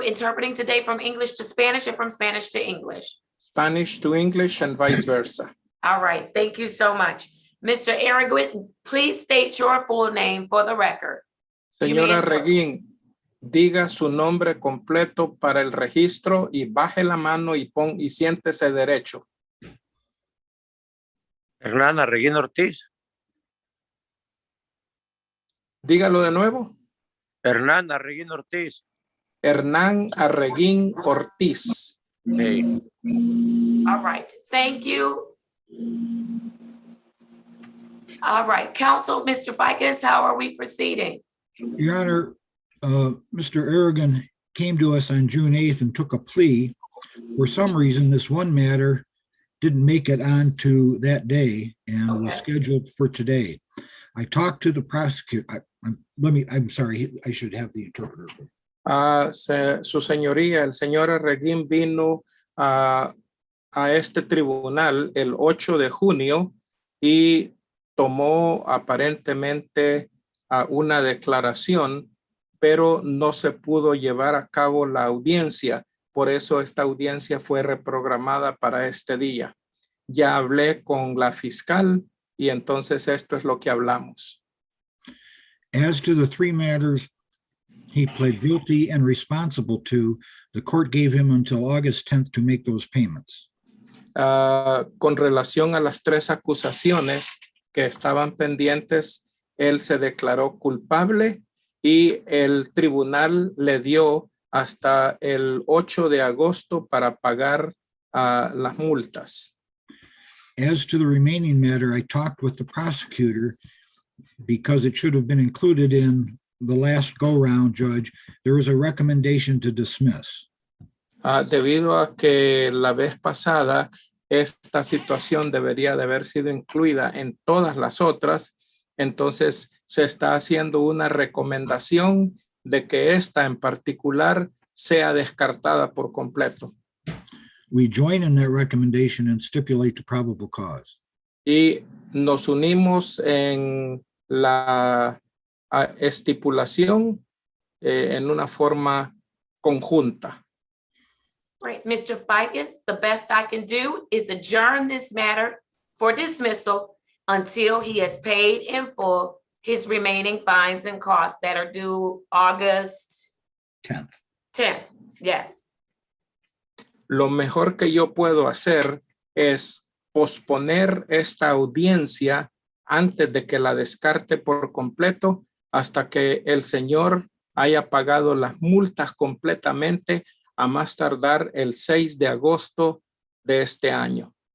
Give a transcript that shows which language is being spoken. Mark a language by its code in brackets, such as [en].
[en] Interpreting today from English to Spanish and from Spanish to English. Spanish to English and vice versa. All right. Thank you so much. Mr. Arreguin, please state your full name for the record. [es] Señora Arreguin, diga su nombre completo para el registro y baje la mano y siéntese derecho. Hernán Arreguín Ortiz. Dígalo de nuevo. Hernán Arreguín Ortiz. Hernán Arreguín Ortiz. [en] Hey. All right. Thank you. All right. Counsel, Mr. Fikens, how are we proceeding? Your Honor, Mr. Arreguin came to us on June 8th and took a plea. For some reason, this one matter didn't make it on to that day and was scheduled for today. I talked to the prosecutor. I'm sorry, I should have the interpreter. [es] Su señoría, el señor Arreguín vino a este tribunal el 8 de junio y tomó aparentemente una declaración, pero no se pudo llevar a cabo la audiencia. Por eso esta audiencia fue reprogramada para este día. Ya hablé con la fiscal y entonces esto es lo que hablamos. [en] As to the three matters he pled guilty and responsible to, the court gave him until August 10th to make those payments. [es] Con relación a las tres acusaciones que estaban pendientes, él se declaró culpable y el tribunal le dio hasta el 8 de agosto para pagar las multas. [en] As to the remaining matter, I talked with the prosecutor because it should have been included in the last go-round, Judge. There was a recommendation to dismiss. [es] Debido a que la vez pasada esta situación debería de haber sido incluida en todas las otras, entonces se está haciendo una recomendación de que esta en particular sea descartada por completo. [en] We join in that recommendation and stipulate the probable cause. [es] Y nos unimos en la estipulación en una forma conjunta. [en] Right, Mr. Fikens, the best I can do is adjourn this matter for dismissal until he has paid in full his remaining fines and costs that are due August 10th. Yes. [es] Lo mejor que yo puedo hacer es posponer esta audiencia antes de que la descarte por completo hasta que el señor haya pagado las multas completamente a más tardar el 6 de agosto de este año.